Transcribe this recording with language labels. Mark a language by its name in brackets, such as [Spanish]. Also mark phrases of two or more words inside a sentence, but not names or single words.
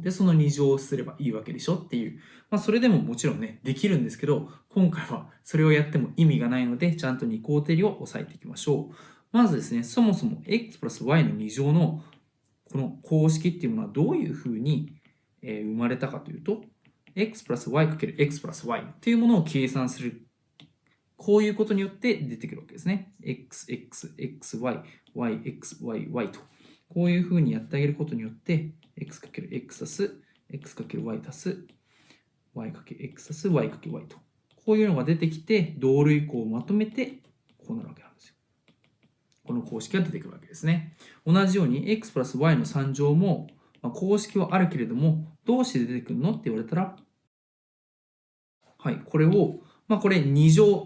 [Japanese] で、その2乗をすればいいわけでしょっていう。それでももちろんね、できるんですけど、今回はそれをやっても意味がないので、ちゃんと二項定理を押さえていきましょう。まずですね、そもそも x プラス y の2乗のこの公式っていうものはどういうふうに生まれたかというと、x プラス y かける x プラス y っていうものを計算する。こういうことによって出てくるわけですね。x, x, x, y, y, x, y, y と。こういうふうにやってあげることによって、x かける x 足す x かける y 足す y かける x 足す y かける y と。こういうのが出てきて、同類項をまとめて、こうなるわけなんですよ。この公式が出てくるわけですね。同じように x プラス y の3乗も、公式はあるけれども、どうして出てくるのって言われたら、はい、これを、これ2乗。